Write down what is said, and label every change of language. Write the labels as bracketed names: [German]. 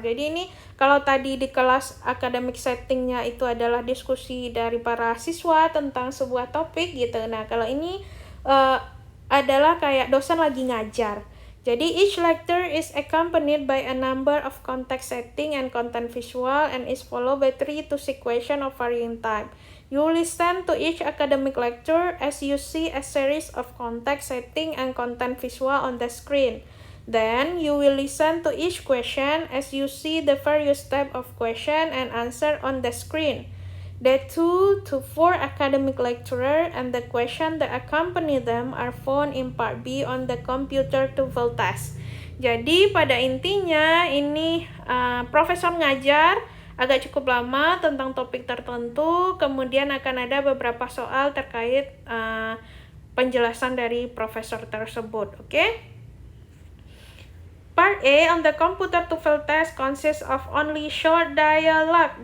[Indonesian] Jadi ini kalau tadi di kelas academic settingnya itu adalah diskusi dari para siswa tentang sebuah topik gitu. Nah, kalau ini adalah kayak dosen lagi ngajar. Jadi [English] each lecture is accompanied by a number of context setting and content visual and is followed by 3 to 6 questions of varying type. You listen to each academic lecture as you see a series of context setting and content visual on the screen. Then you will listen to each question as you see the various type of question and answer on the screen. The 2 to 4 academic lecturer and the question that accompany them are found in part B on the computer TOEFL test. [Indonesian] Jadi pada intinya ini profesor ngajar agak cukup lama tentang topik tertentu, kemudian akan ada beberapa soal terkait penjelasan dari profesor tersebut, oke? [English] Part A on the computer TOEFL test consists of only short dialogue.